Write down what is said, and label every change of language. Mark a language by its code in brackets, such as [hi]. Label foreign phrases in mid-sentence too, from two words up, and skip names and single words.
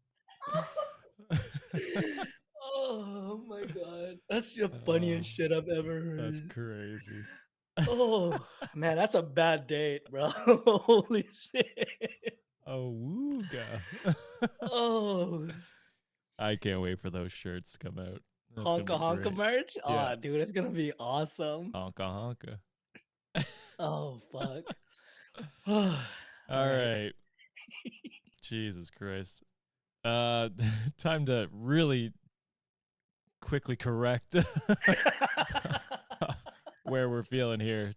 [en] Oh my god. That's the Oh, funniest shit I've ever that's heard. crazy. Oh man, that's a bad date, bro. Holy shit. Ooga. Oh, I can't wait for those shirts to come out. That's gonna honka be honka great. merch. Yeah. Oh, dude, it's gonna be awesome. Honka honka. Oh fuck. All All right. right. Jesus Christ. Time to really quickly correct where we're feeling here.